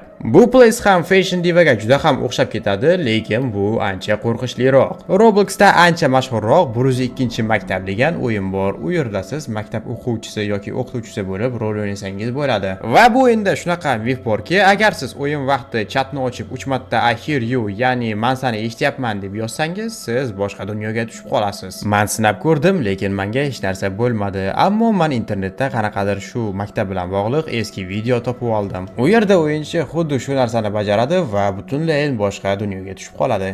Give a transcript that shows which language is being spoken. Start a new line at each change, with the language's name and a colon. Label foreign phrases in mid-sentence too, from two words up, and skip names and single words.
Uzbek: Bu place ham Fashion Divaga juda ham o'xshab ketadi, lekin bu ancha qo'rqinchliroq. Robloxda ancha mashhurroq 102-maktab degan o'yin bor. U yerda siz maktab o'quvchisi yoki o'qituvchisi bo'lib rol o'ynasangiz bo'ladi. Va bu endi shunaqa mif borki, agar siz o'yin vaqti chatni ochib 3 marta
English: I hear you,
Uzbek: ya'ni men seni eshityapman deb yozsangiz, siz boshqa dunyoga tushib qolasiz. Men sinab ko'rdim, lekin menga hech narsa bo'lmadi. Ammo men internetda qanaqadir shu maktab bilan bog'liq eski video topib oldim. U yerda o'yinchi xuddi shu narsani bajaradi va butunlay boshqa dunyoga tushib qoladi.